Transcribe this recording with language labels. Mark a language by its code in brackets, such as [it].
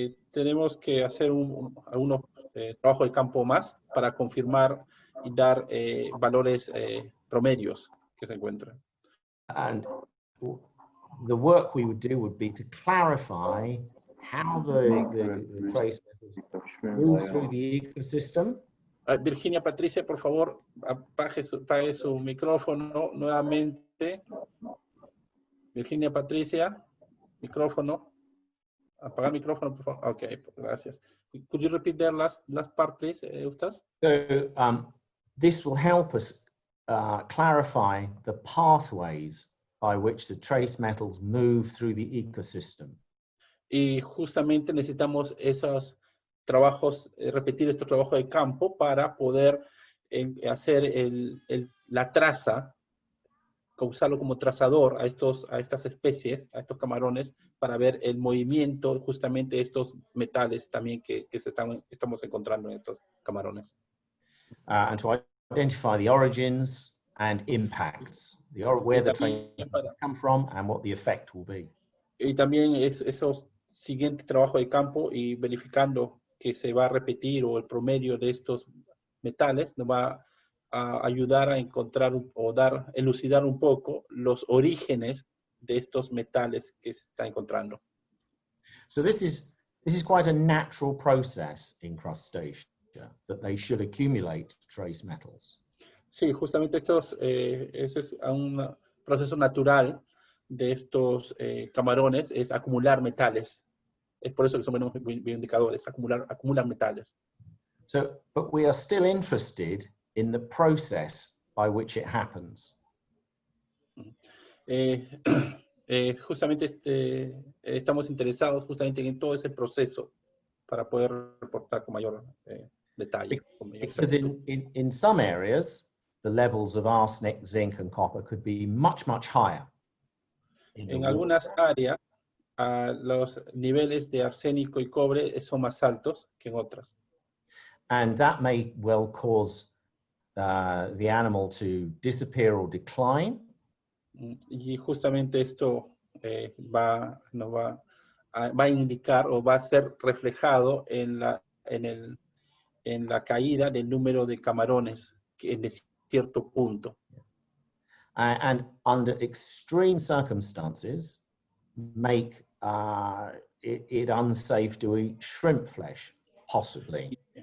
[es] Tenemos que hacer algunos trabajos de campo más para confirmar y dar valores promedios que se encuentran. [en] And the work we would do would be to clarify how the trace metals move through the ecosystem. [es] Virginia Patricia, por favor, apague su micrófono nuevamente. Virginia Patricia, micrófono. Apagar micrófono, por favor. Okay, gracias. [en] Could you repeat that last part, please, Eustace? So this will help us clarify the pathways by which the trace metals move through the ecosystem. [es] Y justamente necesitamos esos trabajos, repetir estos trabajos de campo para poder hacer la traza, usarlo como trazador a estas especies, a estos camarones, para ver el movimiento justamente de estos metales también que estamos encontrando en estos camarones. [en] And to identify the origins and impacts, where the trace metals come from and what the effect will be. [es] Y también esos siguientes trabajos de campo y verificando que se va a repetir o el promedio de estos metales nos va a ayudar a encontrar o elucidar un poco los orígenes de estos metales que se está encontrando. [en] So this is quite a natural process in crustacea, that they should accumulate trace metals. [es] Sí, justamente ese es un proceso natural de estos camarones, es acumular metales. Es por eso que son bioindicadores, acumulan metales. [en] So, but we are still interested in the process by which it happens. [es] Justamente estamos interesados justamente en todo ese proceso para poder reportar con mayor detalle. [en] Because in some areas, the levels of arsenic, zinc, and copper could be much, much higher. [es] En algunas áreas, los niveles de arsénico y cobre son más altos que en otras. [en] And that may well cause the animal to disappear or decline. [es] Y justamente esto va a indicar o va a ser reflejado en la caída del número de camarones en cierto punto. [en] And under extreme circumstances, make it unsafe to eat shrimp flesh, possibly.